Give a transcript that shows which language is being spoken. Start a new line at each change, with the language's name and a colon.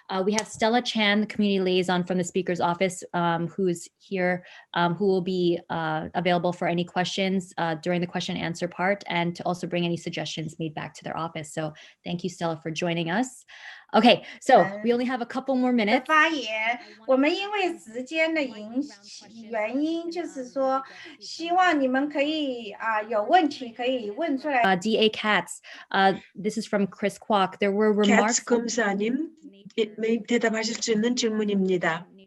English: We have Stella Chan, the community liaison from the Speaker's office, who's here, who will be available for any questions during the question and answer part, and to also bring any suggestions made back to their office. So thank you, Stella, for joining us. Okay, so we only have a couple more minutes.
Chinese: 发言，我们因为时间的原因，就是说，希望你们可以有问题可以问出来。
English: DA Katz, this is from Chris Kwok. There were remarks.
Korean: 검사님, 대답하실 수 있는 질문입니다.